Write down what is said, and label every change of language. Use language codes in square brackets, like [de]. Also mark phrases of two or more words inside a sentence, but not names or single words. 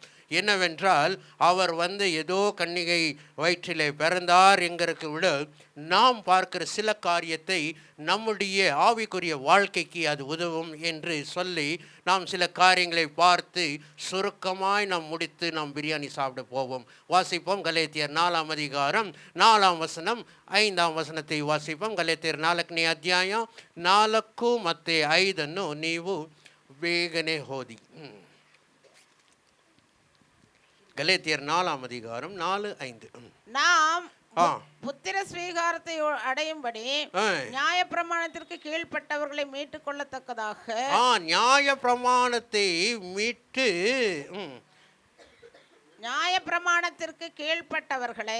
[ta] என்னவென்றால் அவர் வந்து ஏதோ கன்னிகை வயிற்றிலே பிறந்தார் என்கிறதுக்கு விட நாம் பார்க்கிற சில காரியத்தை நம்முடைய ஆவிக்குரிய வாழ்க்கைக்கு அது உதவும் என்று சொல்லி நாம் சில காரியங்களை பார்த்து சுருக்கமாய் நாம் முடித்து நாம் பிரியாணி சாப்பிட போவோம். வாசிப்போம் கலேத்தியர் 4ஆம் அதிகாரம் 4ஆம் வசனம் 5ஆம் வசனத்தை வாசிப்போம். [kn] ಗಲಾತ್ಯರ 4ನೇ ಅಧ್ಯಾಯ 4 ಮತ್ತು 5 ನೀವು ಬೇಗನೆ ಓದಿ. [ta] ಗಲಾತ್ಯர் 4ஆம் அதிகாரம் 4-5. நாம் புத்திர ஸ்வீகாரத்தை அடையும்படி நியாய பிரமாணத்திற்கு கீழ்ப்பட்டவர்களை மீட்டுக் கொள்ளத்தக்கதாக நியாய பிரமாணத்தை மீட்டு நியாய பிரமாணத்திற்கு கீழ்ப்பட்டவர்களை